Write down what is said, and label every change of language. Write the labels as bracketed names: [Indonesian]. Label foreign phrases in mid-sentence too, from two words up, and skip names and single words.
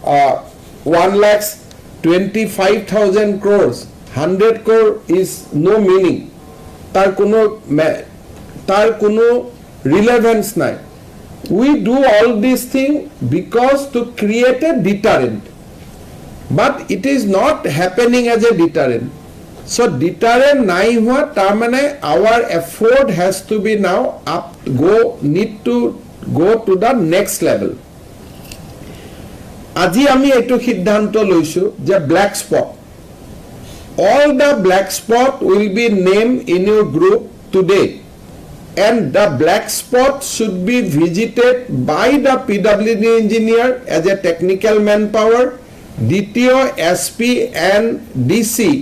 [English] 1,25,000 crores 100 crore is no meaning [Assamese] তাৰ কোনো ৰিলেভেন্স নাই [English] we do all this thing because to create a deterrent but it is not happening as a deterrent so deterrent [Hindi] नहीं हुआ [Assamese] তাৰ মানে [English] our effort has to be now need to go to the next level [Assamese] আজি আমি এটো সিদ্ধান্ত লৈছো যে [English] black spot all the black spot will be named in your group today and the black spot should be visited by the PWD engineer as a technical manpower DTO SP and DC